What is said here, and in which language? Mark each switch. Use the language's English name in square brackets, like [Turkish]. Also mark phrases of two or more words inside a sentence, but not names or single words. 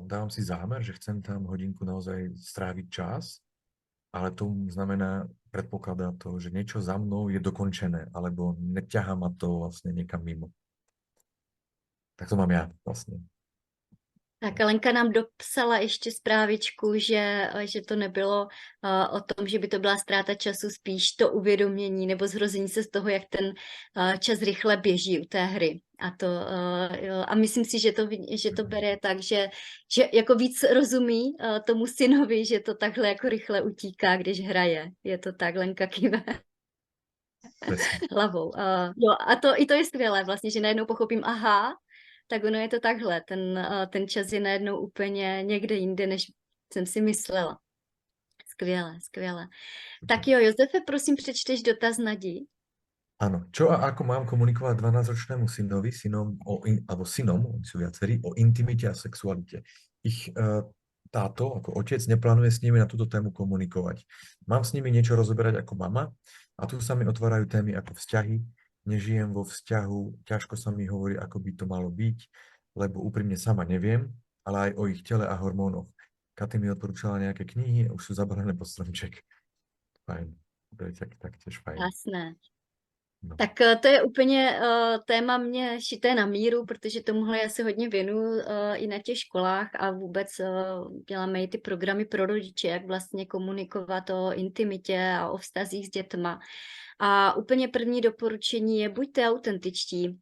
[Slovak] Dávam si zámer, že chcem tam hodinku naozaj stráviť čas, ale to znamená, predpokladá to, že niečo za mnou je dokončené, alebo neťahá ma to vlastne niekam mimo. Tak to mám ja vlastne. [Czech] Tak Lenka nám dopsala ještě zprávičku, že to nebylo o tom, že by to byla ztráta času, spíš to uvědomění nebo zhrození se z toho, jak ten čas rychle běží u té hry. A myslím si, že to bere tak, že jako víc rozumí tomu synovi, že to takhle jako rychle utíká, když hraje. Je to tak, Lenka kýve hlavou. Jo, a to je skvělé vlastně, že najednou pochopím, aha, tak ono je to takhle. Ten čas je najednou úplně někde jinde, než jsem si myslela. Skvěle, skvěle. Tak jo, Josefe, prosím, přečteš dotaz Nadi. [Slovak] Áno. Čo a ako mám komunikovať 12-ročnému synovi, alebo synom, oni sú viacerí, o intimite a sexualite? Ich táto, ako otec, neplánuje s nimi na túto tému komunikovať. Mám s nimi niečo rozoberať ako mama a tu sa mi otvárajú témy ako vzťahy, nežijem vo vzťahu, ťažko sa mi hovorí, ako by to malo byť, lebo úprimne sama neviem, ale aj o ich tele a hormónoch. Katy mi odporúčala nejaké knihy, už sú zabalené pod stromček. Fajn, to je taktiež fajn. Jasné. No. [Czech] Tak to je úplně téma mě šité na míru, protože tomuhle já se hodně věnuju i na těch školách a vůbec děláme i ty programy pro rodiče, jak vlastně komunikovat o intimitě a o vztazích s dětma. A úplně první doporučení je buďte autentičtí.